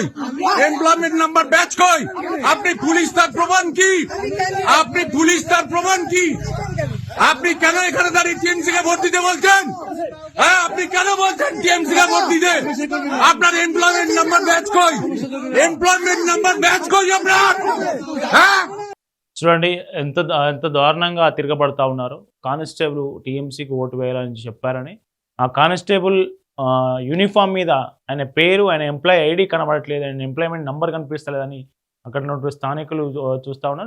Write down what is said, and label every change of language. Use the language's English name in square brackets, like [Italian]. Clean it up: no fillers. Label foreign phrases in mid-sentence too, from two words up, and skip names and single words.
[English] employment number badge [Bangla] কই? আপনি পুলিশ তার প্রমাণ কি? আপনি পুলিশ তার প্রমাণ কি? আপনি কেন এখানে দাঁড়িয়ে টিএমসি কে ভোট দিতে বলছেন? হ্যাঁ, আপনি কেন বলছেন টিএমসি কে ভোট দিতে? আপনার [English] employment number badge [Bangla] কই? [English] employment number badge [Bangla] কই আপনার? হ্যাঁ, [Telugu] చూడండి ఎంత దారుణంగా తిరగబడతా ఉన్నారు. కానిస్టేబుల్ టీఎంసీకి ఓటు వేయాలని చెప్పారని ఆ కానిస్టేబుల్ యూనిఫామ్ మీద ఆయన పేరు, ఆయన [English] employee ID [Telugu] కనబడట్లేదు, ఆయన [English] employment number [Telugu] కనిపిస్తలేదని అక్కడ ఉన్నటువంటి స్థానికులు చూస్తూ ఉన్నారు.